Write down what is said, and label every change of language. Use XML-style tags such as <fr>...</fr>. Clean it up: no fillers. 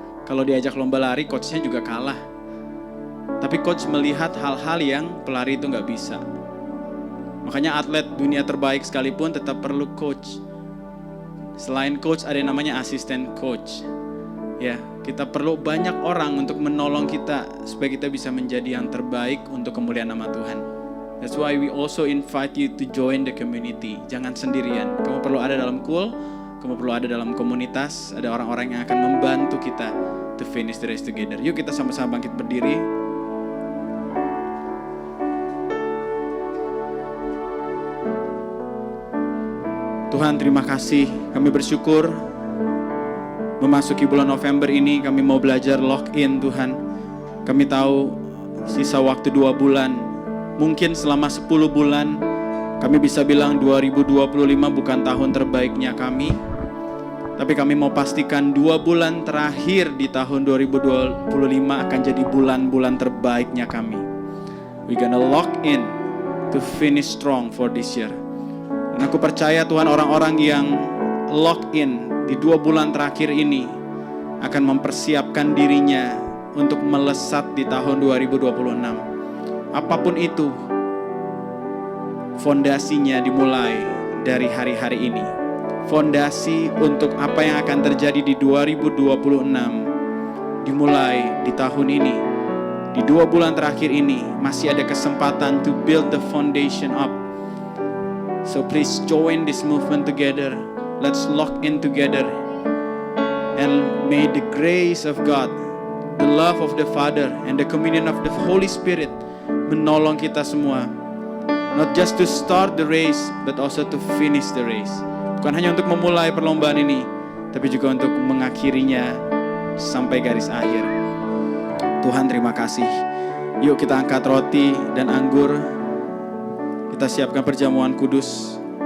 <id>Kalau diajak lomba lari, coachnya juga kalah. Tapi coach melihat hal-hal yang pelari itu nggak bisa. Makanya atlet dunia terbaik sekalipun tetap perlu coach. Selain coach ada yang namanya asisten coach. Ya, kita perlu banyak orang untuk menolong kita supaya kita bisa menjadi yang terbaik untuk kemuliaan nama Tuhan.</id> <en>That's why we also invite you to join the community.</en> <id>Jangan sendirian. Kamu perlu ada dalam cool, kamu perlu ada dalam komunitas, ada orang-orang yang akan membantu kita</id> <en>to finish the race together.</en> <id>Yuk kita sama-sama bangkit berdiri. Tuhan, terima kasih. Kami bersyukur memasuki bulan November ini kami mau belajar lock in Tuhan. Kami tahu sisa waktu 2 bulan. Mungkin selama 10 bulan kami bisa bilang 2025 bukan tahun terbaiknya kami. Tapi kami mau pastikan 2 bulan terakhir di tahun 2025 akan jadi bulan-bulan terbaiknya kami.</id> <en>We gonna lock in to finish strong for this year.</en> <id>Dan aku percaya Tuhan orang-orang yang lock in di 2 bulan terakhir ini akan mempersiapkan dirinya untuk melesat di tahun 2026. Apapun itu, fondasinya dimulai dari hari-hari ini. Fondasi untuk apa yang akan terjadi di 2026 dimulai di tahun ini. Di 2 bulan terakhir ini masih ada kesempatan</id> <en>to build the foundation up. So please join this movement together. Let's lock in together. And may the grace of God, the love of the Father, and the communion of the Holy Spirit</en> <id>menolong kita semua.</id> <en>Not just to start the race, but also to finish the race.</en> <id>Bukan hanya untuk memulai perlombaan ini, tapi juga untuk mengakhirinya sampai garis akhir. Tuhan terima kasih. Yuk kita angkat roti dan anggur. Kita siapkan perjamuan kudus.</id>